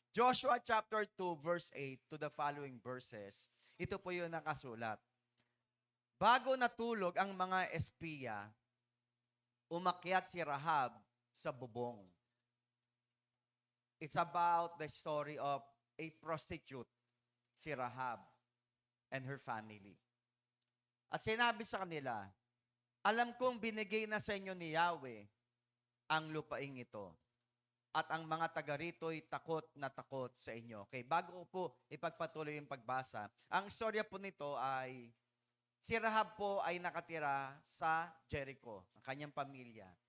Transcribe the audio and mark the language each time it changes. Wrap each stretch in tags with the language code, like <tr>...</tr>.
<en>Joshua chapter 2 verse 8 to the following verses.</en> <tl>Ito po yung nakasulat. Bago natulog ang mga espiya, umakyat si Rahab sa bubong.</tl> <en>It's about the story of a prostitute, si Rahab and her family.</en> <tl>At sinabi sa kanila, alam kong binigay na sa inyo ni Yahweh ang lupaing ito. At ang mga taga rito'y takot na takot sa inyo. Okay, bago po ipagpatuloy yung pagbasa, ang istorya po nito ay si Rahab po ay nakatira sa Jericho, ang kanyang pamilya.</tl>